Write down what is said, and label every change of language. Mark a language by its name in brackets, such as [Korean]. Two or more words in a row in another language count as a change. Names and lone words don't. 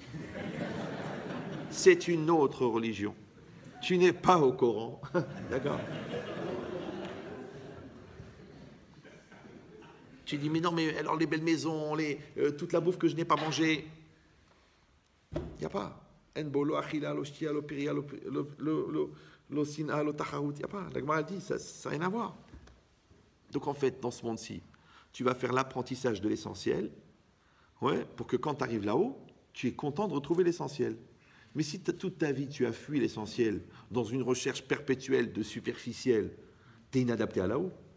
[French] C'est une autre religion. Tu n'es pas au Coran. D'accord? Tu dis, mais non, mais alors les belles maisons, toute la bouffe que je n'ai pas mangée. Il n'y a pas. [Hebrew] אין בו אכילה, לא שתיה, לא פריה, לא שנאה, לא תחרות. [French] Il n'y a pas. La Gemara dit, ça n'a rien à voir. Donc en fait, dans ce monde-ci, tu vas faire l'apprentissage de l'essentiel, ouais, pour que quand tu arrives là-haut, tu es content de retrouver l'essentiel. Mais si toute ta vie, tu as fui l'essentiel dans une recherche perpétuelle de superficiel, tu es inadapté à là-haut.